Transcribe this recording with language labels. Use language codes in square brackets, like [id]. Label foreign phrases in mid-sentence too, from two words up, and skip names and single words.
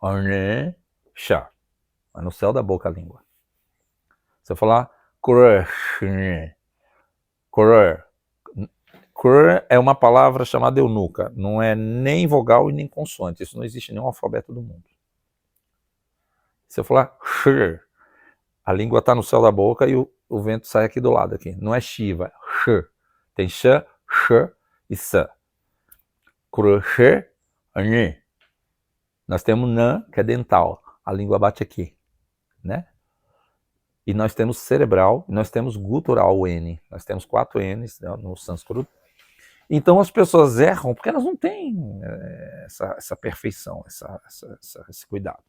[pt] Mas no céu da boca a língua. Se eu falar Krishna, Krishna é uma palavra chamada eunuca. Não é nem vogal e nem consoante. Isso não existe em nenhum alfabeto do mundo. Se eu falar sh, a língua está no céu da boca e o vento sai aqui do lado. Aqui. Não é Shiva, é sh. Tem sh, e sa. Krush, ani. Nós temos nan, que é dental. A língua bate aqui, né? E nós temos cerebral, e nós temos gutural, o N. Nós temos 4 N's, né, no sânscrito. Então as pessoas erram porque elas não têm essa perfeição, esse cuidado.